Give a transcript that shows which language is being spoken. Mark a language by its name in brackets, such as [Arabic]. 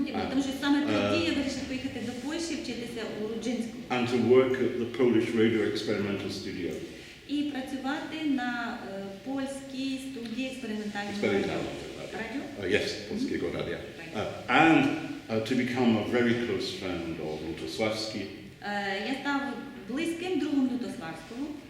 [Ukrainian] Тому що саме тоді я вирішив поїхати до Польщі, вчитися у Руджинському. [English] And to work at the Polish Radio Experimental Studio. [Ukrainian] І працювати на польській студії експериментального радіо. [Polish] Yes, Polskiego Radia. [English] And to become a very close friend of Lutosławski. [Ukrainian] Я став близьким другом Лютославського.